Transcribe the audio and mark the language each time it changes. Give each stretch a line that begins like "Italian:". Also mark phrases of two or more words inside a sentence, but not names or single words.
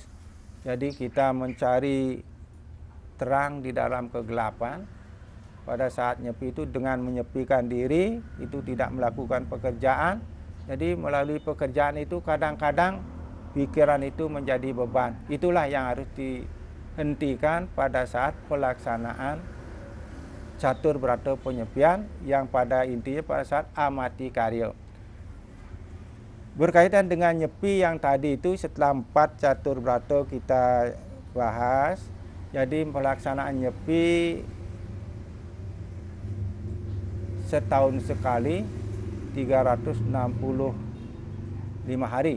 Indonesian: Jadi kita mencari terang di dalam kegelapan. Pada saat nyepi itu dengan menyepikan diri, itu tidak melakukan pekerjaan. Jadi melalui pekerjaan itu kadang-kadang pikiran itu menjadi beban. Itulah yang harus dihentikan pada saat pelaksanaan catur brata penyepian, yang pada intinya pada saat amati karya. Berkaitan dengan nyepi yang tadi itu, setelah 4 catur brata kita bahas, jadi pelaksanaan nyepi setahun sekali 365 hari.